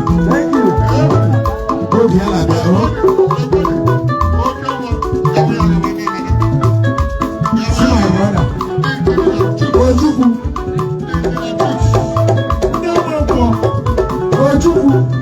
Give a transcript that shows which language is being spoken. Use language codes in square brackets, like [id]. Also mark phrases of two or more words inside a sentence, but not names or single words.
[en] Thank you. [ig] Obi ala bịa, oh. [en] See my brother. Ojukwu. Ojukwu.